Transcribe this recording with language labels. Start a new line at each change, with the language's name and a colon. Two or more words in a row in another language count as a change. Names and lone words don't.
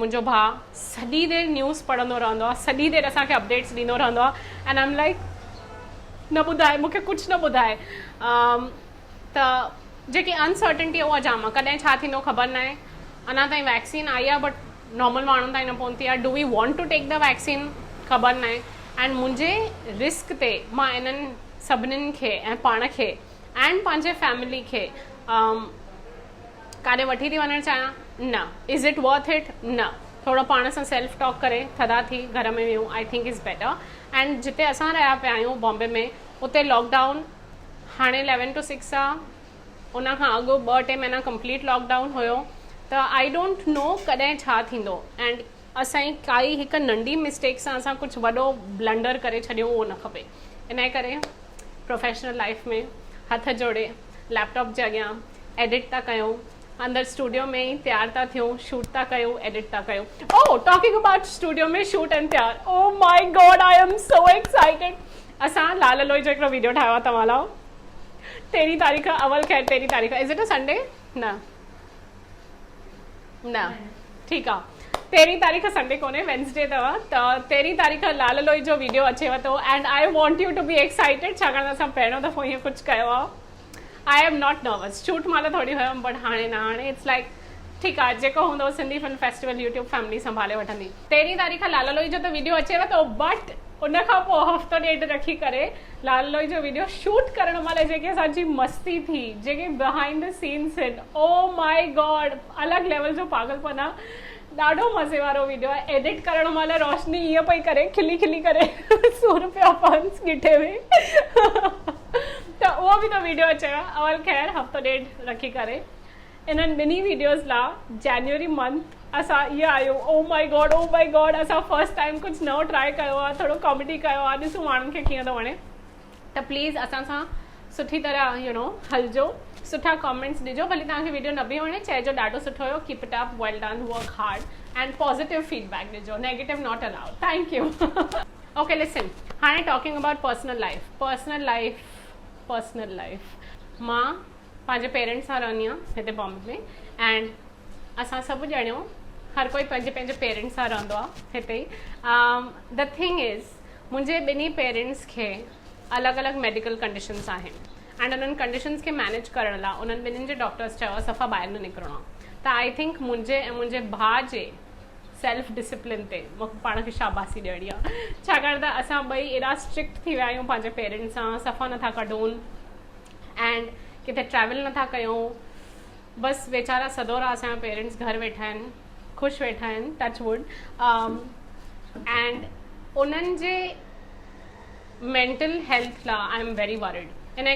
Sindhi: मुंहिंजो भाउ सॼी देरि न्यूज़ पढ़ंदो रहंदो आहे, सॼी देरि असांखे अपडेट्स ॾींदो रहंदो आहे,
English: and I am like
Sindhi: न ॿुधाए, मूंखे कुझु न ॿुधाए। त जेकी अनसर्टेनिटी उहा जाम आहे, कॾहिं छा थींदो ख़बर न आहे। अञा ताईं वैक्सीन आई आहे,
English: but normal
Sindhi: माण्हुनि ताईं न पहुती आहे।
English: do we want to take the vaccine,
Sindhi: ख़बर न आहे। एंड मुंहिंजे रिस्क ते मां इन्हनि सभिनीनि खे ऐं पाण खे एंड पंहिंजे फैमिली खे काॾे वठी थी वञणु चाहियां, न।
English: is it worth it?
Sindhi: न। थोरो पाण सां
English: self talk
Sindhi: करे थधा थी घर में वियूं,
English: I think is better.
Sindhi: एंड जिते असां रहिया पिया आहियूं बॉम्बे में, उते लॉकडाउन हाणे 11 to 6 आहे, उन खां अॻु 2-3 महीना
English: complete lockdown
Sindhi: हुयो। त
English: I don't know
Sindhi: कॾहिं छा थींदो, एंड असांजी काई हिकु नंढी मिस्टेक सां असां कुझु वॾो ब्लंडर करे छॾियूं, उहो न खपे। इन करे
English: professional life
Sindhi: में हथ जोड़े लैपटॉप जे अॻियां एडिट था कयूं, अंदरि स्टूडियो में ई तैयार था थियूं, शूट था कयूं, एडिट था कयूं।
English: Oh, talking about studio में शूट एंड तैयार, oh my God, I am so excited.
Sindhi: असां लाल लोई जो हिकिड़ो वीडियो ठाहियो आहे तव्हां लाइ, 13 तारीख़ अवल ख़ैर 13 तारीख़
English: is it a Sunday
Sindhi: न न ठीकु आहे 13 तारीख़ संडे कोन्हे वेंसडे अथव त 13 तारीख़ लाल लोई जो वीडियो अचेव थो एंड
English: I want you to be excited
Sindhi: छाकाणि त असां पहिरियों दफ़ो हीअं कुझु कयो आहे
English: I am not nervous
Sindhi: शूट महिल थोरी हुयमि बट हाणे न हाणे
English: it's like
Sindhi: ठीकु आहे जेको हूंदो सिंधी फिल्म फेस्टिवल यूट्यूब फैमिली संभाले वठंदी 13 तारीख़ लाल लोई जो त वीडियो अचेव थो बट उन खां पोइ हफ़्तो ॾेढ रखी करे लाल लोई जो वीडियो शूट करण महिल जेके असांजी मस्ती थी जेके
English: behind the scenes
Sindhi: आहिनि
English: oh my God
Sindhi: अलॻि लेवल जो पागलपन आहे ॾाढो मज़े वारो वीडियो आहे एडिट करण महिल रोशनी ईअं पई करे खिली खिली करे सूर पिया पवनि गिठे में त उहो बि त वीडियो अचेव अवल ख़ैर हफ़्तो ॾेढ रखी करे इन्हनि ॿिन्ही वीडियोज़ लाइ
English: January month
Sindhi: असां इहा आहियूं
English: oh my God
Sindhi: असां
English: first time
Sindhi: कुझु नओं ट्राए कयो आहे थोरो कॉमेडी कयो आहे ॾिसूं माण्हुनि खे कीअं थो वणे त प्लीज़ असां सां सुठी तरह
English: you know
Sindhi: हलिजो सुठा कॉमेंट्स ॾिजो भली तव्हांखे वीडियो न बि वणे चइजो ॾाढो सुठो हुयो
English: keep it up well done work hard and positive feedback
Sindhi: ॾिजो
English: negative not allowed thank you okay listen
Sindhi: हाणे
English: talking about personal
Sindhi: लाइफ मां पंहिंजे पेरेंट्स सां रहंदी आहियां हिते बॉम्बे में एंड असां सभु ॼणियो हर कोई पंहिंजे पंहिंजे पेरेंट्स सां रहंदो आहे हिते ई
English: the thing is
Sindhi: मुंहिंजे ॿिन्ही पेरेंट्स खे अलॻि अलॻि
English: medical conditions
Sindhi: आहिनि एंड उन्हनि कंडीशन्स खे मैनेज करण लाइ उन्हनि ॿिन्हिनि जे डॉक्टर्स चयो सफ़ा ॿाहिरि न निकिरणो आहे त
English: I think
Sindhi: मुंहिंजे ऐं मुंहिंजे भाउ जे
English: self discipline
Sindhi: ते मूंखे पाण खे शाबासी ॾियणी आहे छाकाणि त असां ॿई एॾा स्ट्रिक्ट थी विया आहियूं पंहिंजे पेरेंट्स सां सफ़ा नथा कढूं एंड किथे ट्रैवल नथा कयूं बसि वेचारा सदोरा असांजा पेरेंट्स घर वेठा आहिनि ख़ुशि वेठा आहिनि
English: touch wood and
Sindhi: उन्हनि जे
English: mental health
Sindhi: लाइ
English: I am very worried in